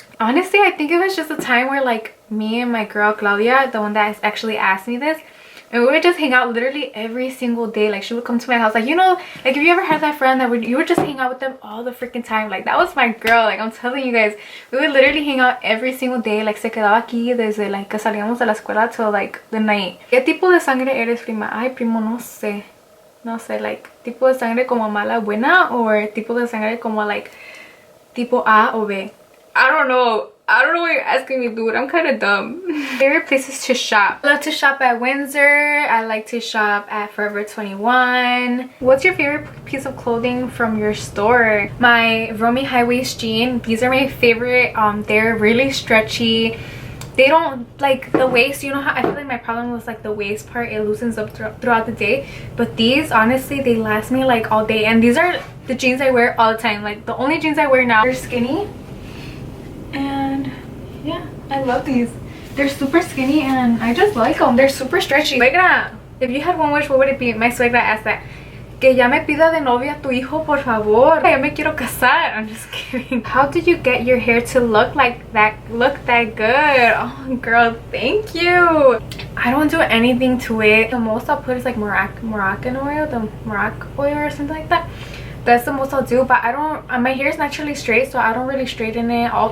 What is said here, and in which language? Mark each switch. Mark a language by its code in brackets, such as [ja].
[en] Honestly, I think it was just a time where like me and my girl Claudia, the one that actually asked me this, and we would just hang out literally every single day. Like, she would come to my house, like, you know, like, if you ever had that friend that you would just hang out with them all the freaking time. Like, that was my girl. Like, I'm telling you guys, we would literally hang out every single day. [es] Like, se quedaba aquí desde like que salíamos de la escuela [en] till like the night. [es] ¿Qué tipo de sangre eres, prima? Ay, primo, no sé. No sé, like, tipo de sangre como mala, buena, or tipo de sangre como like tipo A o B? [en] I don't know. I don't know what you're asking me, dude. I'm kind of dumb. Favorite places to shop? I love to shop at Windsor. I like to shop at Forever 21. What's your favorite piece of clothing from your store? My Romy high waist jean. These are my favorite. They're really stretchy. They don't like the waist. You know how I feel like my problem was like the waist part. It loosens up throughout the day. But these, honestly, they last me like all day. And these are the jeans I wear all the time. Like, the only jeans I wear now. They're skinny. And yeah, I love these. They're super skinny and I just like them. They're super stretchy. Suegra, if you had one wish, what would it be? My suegra asked that. [es] Que ya me pida de novia tu hijo, por favor. Ya me quiero casar. [en] I'm just kidding. How did you get your hair to look like that? Look that good? Oh, girl, thank you. I don't do anything to it. The most I'll put is like Moroccan oil, the Moroccan oil or something like that. That's the most I'll do, but I don't, my hair is naturally straight, so I don't really straighten it.